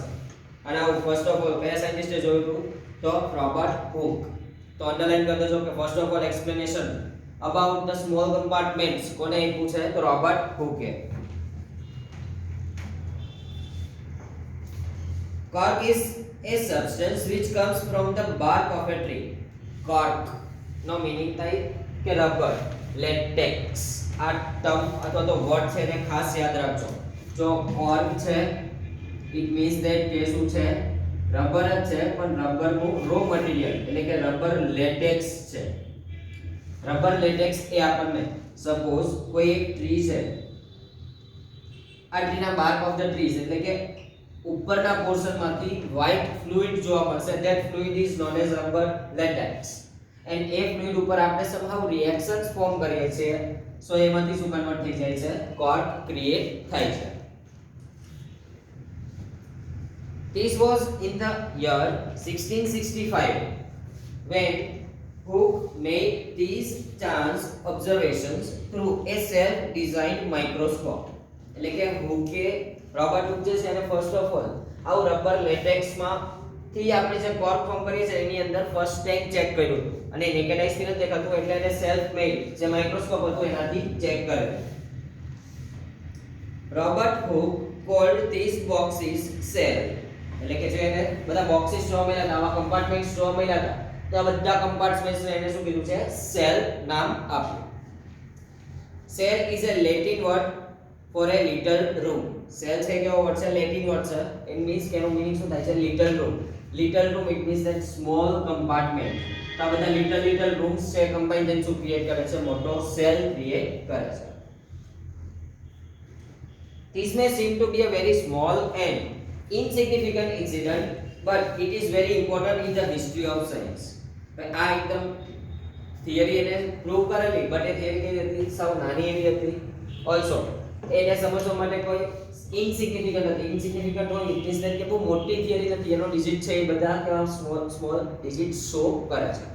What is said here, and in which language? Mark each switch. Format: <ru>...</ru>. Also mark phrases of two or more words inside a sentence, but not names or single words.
<gu>અને આવું</gu> <en>first of all</en> <gu>કયા સાયન્ટિસ્ટે જોયું હતું, તો રોબર્ટ હુક. તો અંડરલાઈન કરી દેજો કે</gu> <en>first of all explanation about the small compartments</en> <gu>કોને આપ્યું છે, તો રોબર્ટ હુકે.</gu> <en>Cork is a substance which comes from the bark of a tree.</en> <gu>Cork નો મીનિંગ થાય કે</gu> <en>rubber, latex.</en> <gu>આ ટર્મ અથવા તો વર્ડ છે એને ખાસ યાદ રાખજો. જો કોર્ક છે</gu> <en>it means that</en> <gu>કે શું છે, રબર જ છે, પણ રબરનું</gu> <en>raw material</en> <gu>એટલે કે</gu> <en>rubber latex</en> <gu>છે.</gu> <en>rubber latex</en> <gu>એ આપણને સપોઝ કોઈ એક ટ્રી છે, આ ટ્રીના</gu> <en>bark of the trees</en> <gu>એટલે કે ઉપરના પોર્શનમાંથી</gu> <en>white fluid</en> <gu>જોવા મળશે,</gu> <en>that fluid is known as rubber latex.</en> <gu>એન્ડ એ ફ્લુઇડ ઉપર આપણે</gu> <en>somehow reactions</en> <gu>ફોર્મ કરીએ છીએ, સો એમાંથી શું કન્વર્ટ થઈ જાય છે, cork ક્રિએટ થાય છે.</gu> <en>This was in the year 1665 when Hooke made these chance observations through a self-designed microscope.</en> <gu>એટલે કે હુકે રોબર્ટ હુક જે છે એને</gu> <en>first of all</en> <gu>આવું</gu> <en>rubber latex</en> <gu>માં થી આપણે જે કોર્ક ફોર્મ કરીએ છીએ એની અંદર</gu> <en>first time check</en> <gu>કર્યું અને</gu> <en>naked eye</en> <gu>નથી દેખાતું એટલે એને</gu> <en>self made</en> <gu>જે માઇક્રોસ્કોપ હતું એનાથી ચેક કર્યું.</gu> <en>રોબર્ટ હુક called these boxes cell.</en> <gu>એટલે કે જે એને બધા બોક્સીસ જોવા મળ્યા હતા, આવા કમ્પાર્ટમેન્ટ્સ જોવા મળ્યા હતા, તો આ બધા કમ્પાર્ટમેન્ટ્સ ને એને શું કીધું છે, સેલ નામ આપ્યું.</gu> <en>cell is a latin word for a little room.</en> <gu>સેલ છે કેવો વર્ડ છે,</gu> <en>Latin word</en> <gu>છે.</gu> <en>it means</en> <gu>કે એનો મીનિંગ શું થાય છે,</gu> <en>little room. Little room it means that small compartment.</en> <gu>તો આ બધા</gu> <en>little rooms</en> <gu>છે કમ્બાઈન થઈને શું ક્રિએટ કરે છે, મોટો</gu> <en>cell create</en> <gu>કરે છે.</gu> <en>This may seem to be a very small and insignificant incident, but it is very important in the history of science.</en> <gu>આ એકદમ થિયરી એને પ્રૂવ કરેલી, બટ એ થિયરી કેવી હતી, સાવ નાની એવી હતી. ઓલસો એને સમજવા માટે કોઈ ઇનસિગ્નિફિકન્ટ હતી. ઇનસિગ્નિફિકન્ટ હોય</gu> <en>it means</en> <gu>કે બહુ મોટી થિયરી નથી, એનો ડિજિટ છે એ બધા કેવા</gu> <en>small digit show</en> <gu>કરે છે.</gu>